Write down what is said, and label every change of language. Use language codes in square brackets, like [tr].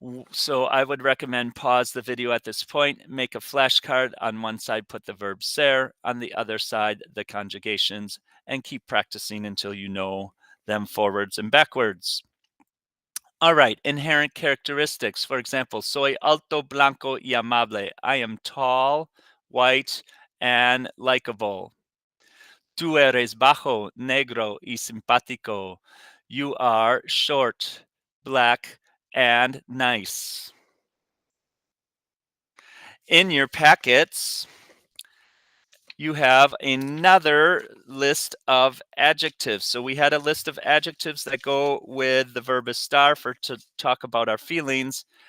[en] So I would recommend pause the video at this point, make a flashcard. On one side, put the verb ser, on the other side, the conjugations, and keep practicing until you know them forwards and backwards. All right, inherent characteristics. For example, [es] soy alto, blanco y amable. [en] I am tall, white, and likable. [es] Tú eres bajo, negro y simpático. [en] You are short, black, and nice. In your packets, you have another list of adjectives. So we had a list of adjectives that go with the verb estar to talk about our feelings.